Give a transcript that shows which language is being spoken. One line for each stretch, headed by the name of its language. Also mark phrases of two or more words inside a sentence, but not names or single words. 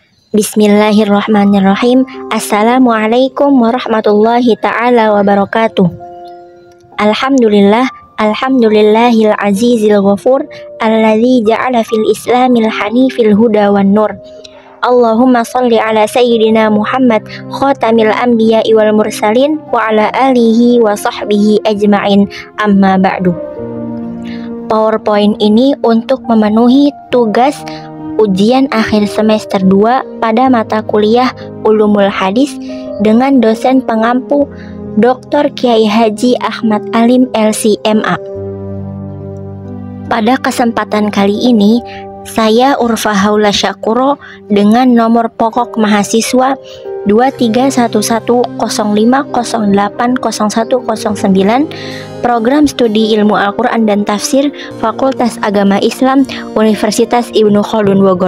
Arabic: بسم الله الرحمن الرحيم. السلام عليكم ورحمة الله تعالى وبركاته. الحمد لله العزيز الغفور، الذي جعل في الإسلام الحنيف الهدى والنور. اللهم صل على سيدنا محمد خاتم الأنبياء والمرسلين وعلى آله وصحبه أجمعين، أما بعد.
Indonesian: PowerPoint ini untuk memenuhi tugas ujian akhir semester 2 pada mata kuliah Ulumul Hadis dengan dosen pengampu Dr. Kiai Haji Ahmad Alim LC.MA. Pada kesempatan kali ini, saya Urfa Haula Syakuro dengan nomor pokok mahasiswa 231105080109, Program Studi Ilmu Al-Quran dan Tafsir, Fakultas Agama Islam, Universitas Ibnu Khaldun Bogor.